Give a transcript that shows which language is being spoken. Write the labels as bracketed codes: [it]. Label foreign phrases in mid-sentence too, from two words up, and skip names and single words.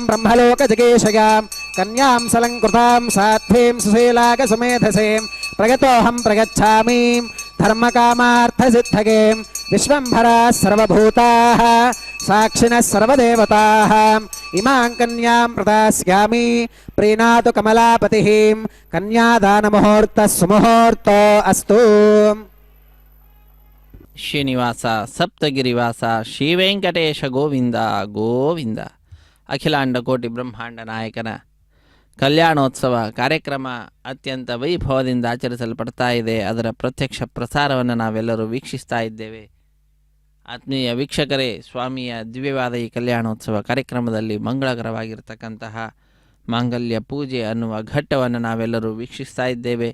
[sa] బ్రహ్మలోక జగేశయాం కన్యాం సలంకృతాం సాధ్వీం సుశీలాగ సుమేధసేం ప్రగతోహం ప్రగచ్ఛామి ధర్మకామార్థసిద్ధగేం విశ్వంభరా సర్వభూతాః సాక్షినః సర్వదేవతాః ఇమాం కన్యాం ప్రదాస్యామి ప్రీణాతు కమలాపతిః కన్యాదానముహూర్తః సుముహూర్తో అస్తు. శ్రీనివాస సప్తగిరివాస శ్రీ వెಂಕಟೇಶ ಗೋವಿಂದ ಗೋವಿಂದ. [kn] ಅಖಿಲಾಂಡ ಕೋಟಿ ಬ್ರಹ್ಮಾಂಡ ನಾಯಕನ ಕಲ್ಯಾಣೋತ್ಸವ ಕಾರ್ಯಕ್ರಮ ಅತ್ಯಂತ ವೈಭವದಿಂದ ಆಚರಿಸಲ್ಪಡ್ತಾ ಇದೆ. ಅದರ ಪ್ರತ್ಯಕ್ಷ ಪ್ರಸಾರವನ್ನು ನಾವೆಲ್ಲರೂ ವೀಕ್ಷಿಸ್ತಾ ಇದ್ದೇವೆ. ಆತ್ಮೀಯ ವೀಕ್ಷಕರೇ, ಸ್ವಾಮಿಯ ದಿವ್ಯವಾದ ಈ ಕಲ್ಯಾಣೋತ್ಸವ ಕಾರ್ಯಕ್ರಮದಲ್ಲಿ ಮಂಗಳಕರವಾಗಿರ್ತಕ್ಕಂತಹ ಮಾಂಗಲ್ಯ ಪೂಜೆ ಅನ್ನುವ ಘಟ್ಟವನ್ನು ನಾವೆಲ್ಲರೂ ವೀಕ್ಷಿಸ್ತಾ ಇದ್ದೇವೆ.